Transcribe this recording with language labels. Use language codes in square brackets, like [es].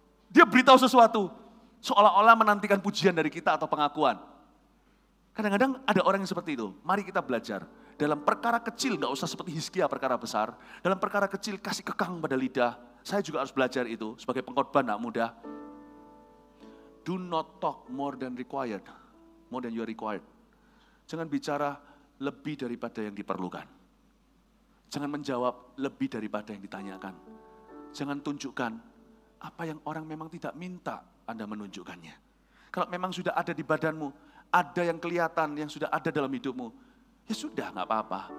[id] Dia beritahu sesuatu, seolah-olah menantikan pujian dari kita atau pengakuan. Kadang-kadang ada orang yang seperti itu. Mari kita belajar. Dalam perkara kecil, gak usah seperti Hizkia perkara besar. Dalam perkara kecil, kasih kekang pada lidah. Saya juga harus belajar itu. Sebagai pengkhotbah gak mudah. [en] Do not talk more than required. More than you are required. [id] Jangan bicara lebih daripada yang diperlukan. Jangan menjawab lebih daripada yang ditanyakan. Jangan tunjukkan apa yang orang memang tidak minta Anda menunjukkannya. Kalau memang sudah ada di badanmu, ada yang kelihatan, yang sudah ada dalam hidupmu, ya sudah, gak apa-apa.